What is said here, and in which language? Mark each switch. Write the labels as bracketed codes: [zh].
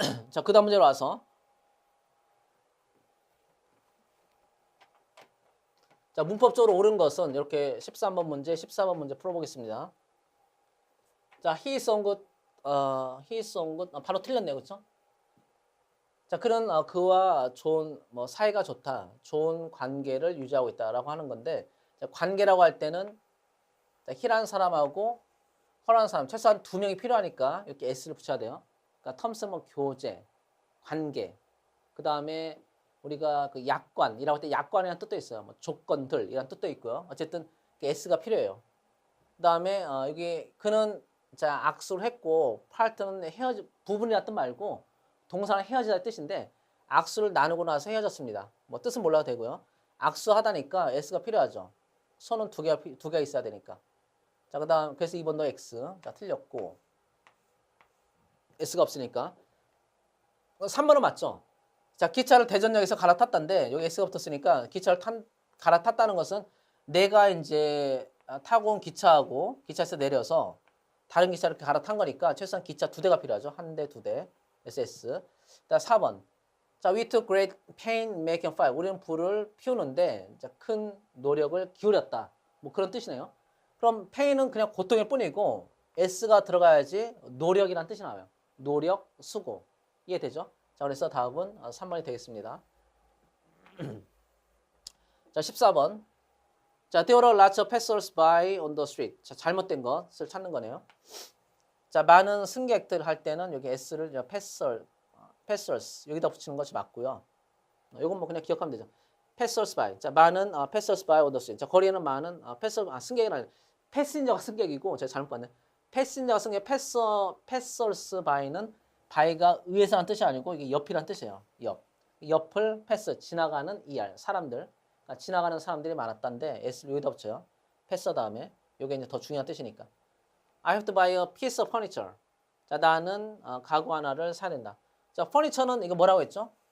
[ko] 자, 그 다음 문제로 와서, 자, 문법적으로 옳은 것은 이렇게 13번 문제, 14번 문제 풀어보겠습니다. [en] 자, he is so good, he is so good, [ko] 바로 틀렸네요, 그렇죠? 자, 그런 그와 좋은 뭐 사이가 좋다, 좋은 관계를 유지하고 있다라고 하는 건데, 자, 관계라고 할 때는 자, he라는 사람하고 her라는 사람 최소한 두 명이 필요하니까 이렇게 s를 붙여야 돼요. 그러니까 terms 뭐 교제, 관계, 그 다음에 우리가 그 약관이라고 할 때 약관이라는 뜻도 있어요. 뭐 조건들 이라는 뜻도 있고요. 어쨌든 s가 필요해요. 그 다음에 여기 그는 자 악수를 했고 파트는 부분이라는 뜻 말고 동사는 헤어지다는 뜻인데 악수를 나누고 나서 헤어졌습니다. 뭐 뜻은 몰라도 되고요. 악수하다니까 s가 필요하죠. 손은 두 개가 있어야 되니까. 자, 그 다음 그래서 2번도 x. 자, 틀렸고 s가 없으니까 3번은 맞죠? 자, 기차를 대전역에서 갈아탔다는데 여기 S가 붙었으니까 기차를 갈아탔다는 것은 내가 이제 타고 온 기차하고 기차에서 내려서 다른 기차를 갈아탄 거니까 최소한 기차 2대가 필요하죠. 1대, 2대. SS. 자, 4번. [en] 자, we took great pain making fire. [ko] 우리는 불을 피우는데 큰 노력을 기울였다. 뭐 그런 뜻이네요. 그럼 pain은 그냥 고통일 뿐이고 S가 들어가야지 노력이란 뜻이 나와요. 노력, 수고. 이해되죠? 자, 그래서 답은 3번이 되겠습니다. 자, 14번. [en] 자, there were lots of passers-by on the street. [ko] 자, 잘못된 것을 찾는 거네요. 자, 많은 승객들 할 때는 여기 s를 passers 여기다 붙이는 것이 맞고요. 이건 뭐 그냥 기억하면 되죠. [en] passers-by. 자, 많은 passers-by on the street. [ko] 자, 거리에는 많은 승객이 아니라 패신저가 승객이고 제가 잘못 봤네. 패신저가 승객, passers-by는 by가 의에서 하는 뜻이 아니고 이게 옆이란 뜻이에요. 옆을 패스, 지나가는 ER, 사람들. 그러니까 지나가는 사람들이 많았다는데 S를 여기다 붙여요. 패스 다음에. 이게 이제 더 중요한 뜻이니까. [en] I have to buy a piece of furniture. [ko] 자, 나는 가구 하나를 사야 된다. 자, furniture는 이거 뭐라고 했죠?